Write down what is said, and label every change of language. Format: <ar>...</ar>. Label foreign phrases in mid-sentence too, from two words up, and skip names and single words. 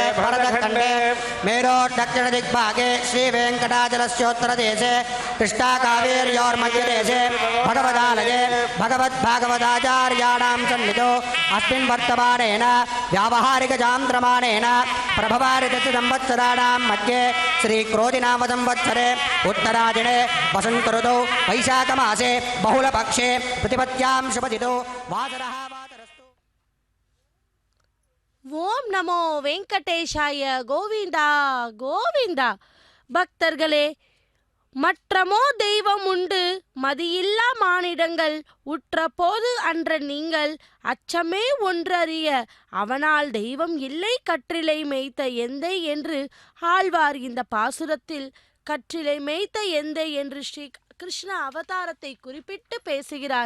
<sa>भरतखण्डे मेरोः दक्षिणदिग्भागे श्रीवेङ्कटाचलस्योत्तरदेशे कृष्णाकावेर्योर्मध्यदेशे भगवदालये भगवद्भागवताचार्याणां सन्निधौ अस्मिन् वर्तमानेन व्यावहारिकचान्द्रमानेन प्रभवारितसंवत्सराणां मध्ये श्रीक्रोधिनाम संवत्सरे उत्तरायणे वसन्तऋतौ वैशाखमासे बहुलपक्षे प्रतिपत्यां शुभतिथौ वासरः वासरस्तु। ॐ नमो वेङ्कटेशाय गोविन्दा गोविन्दा.</sa> <ta>பக்தர்களே, மற்றமோ தெய்வம் உண்டு மதியில்லா மானிடங்கள் உற்ற போது அன்ற நீங்கள் அச்சமே ஒன்றறிய அவனால் தெய்வம் இல்லை கற்றிலை மேய்த்த எந்தை என்று ஆழ்வார் இந்த பாசுரத்தில் கற்றிலை மேய்த்த எந்தை என்று ஸ்ரீ கிருஷ்ண அவதாரத்தை குறிப்பிட்டு பேசுகிறார்.</ta>